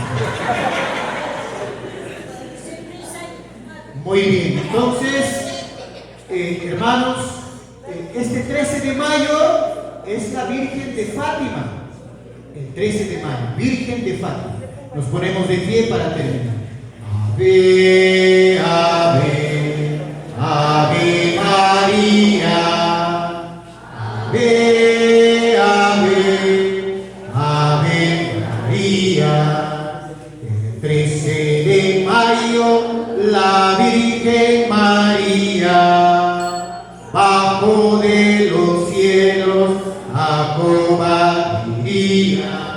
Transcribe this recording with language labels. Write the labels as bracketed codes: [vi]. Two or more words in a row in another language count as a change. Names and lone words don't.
[es] Muy bien, entonces, hermanos, este 13 de mayo es la Virgen de Fátima. El 13 de mayo, Virgen de Fátima. Nos ponemos de pie para terminar. Ave, ave, ave María. Ave, ave, ave María. El 13 de mayo, la Virgen María, bajo de los cielos, acompañaría.